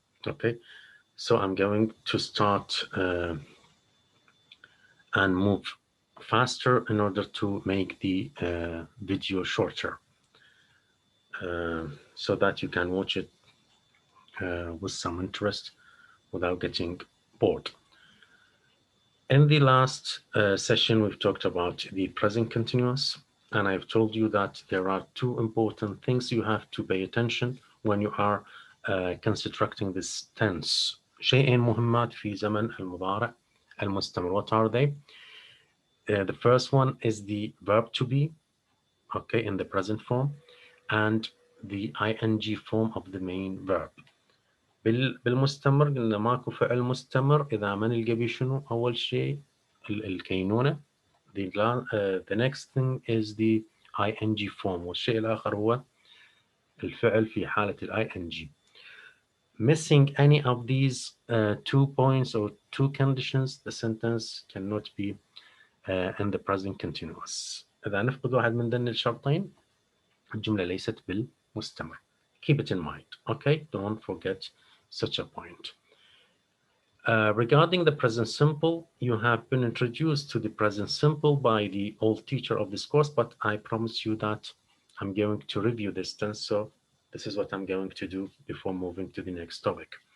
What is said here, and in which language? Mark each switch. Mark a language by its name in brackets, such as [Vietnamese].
[English] Okay, so I'm going to start and move faster in order to make the video shorter so that you can watch it with some interest without getting bored. In the last session, we've talked about the present continuous, and I've told you that there are two important things you have to pay attention when you are constructing this tense. [Arabic] شيئين مهمات في زمن المضارع المستمر. [English] What are they? The first one is the verb to be, okay, in the present form, and the ing form of the main verb. [Arabic] بالمستمر قلنا ماكو فعل مستمر إذا ما نلقى بيه شنو أول شيء الكينونة. [English] The next thing is the ing form, [Arabic] والشيء الآخر هو الفعل في حالة ال ing. [English] Missing any of these 2 points or 2 conditions, the sentence cannot be in the present continuous. [Arabic] إذا نفقد واحد من ذن الشرطين الجملة ليست بالمستمر. [English] Keep it in mind, okay? Don't forget such a point. Regarding the present simple, you have been introduced to the present simple by the old teacher of this course, but I promise you that I'm going to review this tense, so this is what I'm going to do before moving to the next topic.